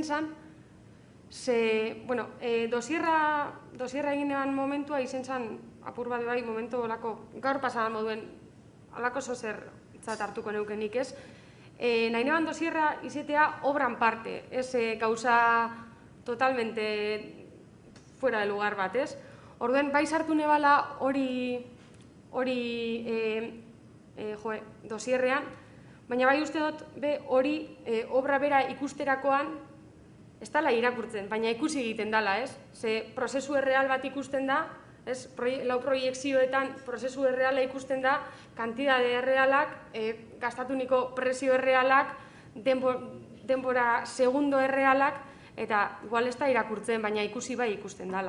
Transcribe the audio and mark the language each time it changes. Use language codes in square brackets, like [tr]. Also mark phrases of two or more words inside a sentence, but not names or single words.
[eu] zan, ze, bueno, dosierra egin neban momentua izen zan, apur bat bai, momentu olako, gaur pasadan moduen, olako zeo zer itzat hartuko neukenik, ez? Nahi neban dosierra izetea obran parte, ez gauza totalmente [es] fuera de lugar [eu] bat, ez? Orduen, bai sartu nebala hori dosierrean, baina bai uste dut hori obra bera ikusterakoan ez dala irakurtzen, baina ikusi egiten dala, ez? Ze prozesu erreal bat ikusten da, lau proiekzioetan prozesu erreala ikusten da, kantidade errealak, gastatuniko prezio errealak, denbora segundo errealak, eta igual ez da irakurtzen, baina ikusi bai ikusten dala.